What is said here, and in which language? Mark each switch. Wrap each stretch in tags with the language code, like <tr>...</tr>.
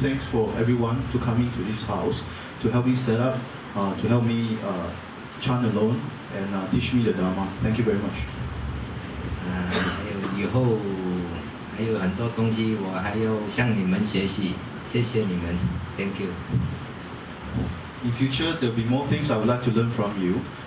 <en>Thanks for everyone to coming to this house to help me set up, to help me chant alone and teach me the Dharma. Thank you very much.</en> <zh>还有以后还有很多东西，我还要向你们学习，谢谢你们 ，</zh> <en>Thank you。 In future, there will be more things I would like to learn from you.</en>